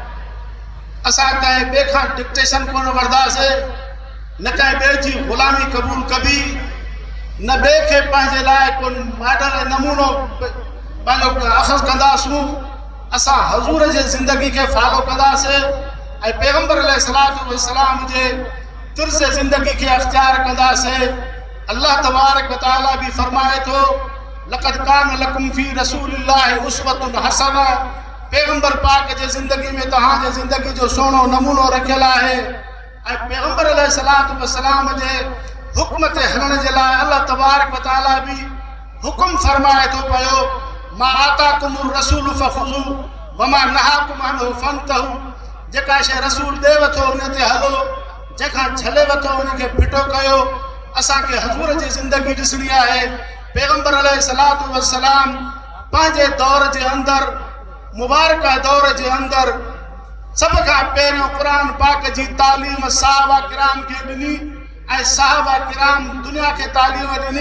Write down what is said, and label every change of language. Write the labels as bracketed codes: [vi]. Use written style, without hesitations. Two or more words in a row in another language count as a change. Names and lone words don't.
[sd] असां कंहिं ॿिए खां डिक्टेशन कोन वठंदासीं, न कंहिं ॿिए जी ग़ुलामी क़बूल कबी, न ॿिए खे पंहिंजे लाइ को मॉडल नमूनो पंहिंजो अख़ज़ कंदासूं। असां हज़ूर जे ज़िंदगी खे फॉलो कंदासीं ऐं पैगंबर [ar] عليه الصلاة والسلام [sd] जे तर्ज़ ज़िंदगी के अख्तियार कंदासीं। [ar] الله تبارك وتعالى [sd] भी फरमाए तो, [ar] لقد كان لكم في رسول الله أسوة حسنة. [sd] पैगंबर पाक जे ज़िंदगी में तहां जे ज़िंदगी जो सोनो नमूनो रखियल आहे। ऐं पैगंबर [ar] عليه الصلاة والسلام [sd] जे हुक्म ते हलण जे लाइ [ar] الله تبارك وتعالى [sd] भी हुक्म फरमाए तो पियो, [ar] ما آتاكم الرسول فخذوه وما نهاكم عنه فانتهوا. [sd] जेका शइ रसूल दे वठो उन ते हलो, जेका झले वठो उनखे फिटो कयो। असांखे हज़ूर जी ज़िंदगी ॾिसणी आहे। पैगंबर [ar] عليه الصلاة والسلام [sd] पंहिंजे दौर जे अंदरि, मुबारक दौर जे अंदरि सभ खां पहिरियों क़ुरान पाक जी तालीम सहाबा किराम खे ॾिनी ऐं सहाबा किराम दुनिया खे तालीम ॾिनी।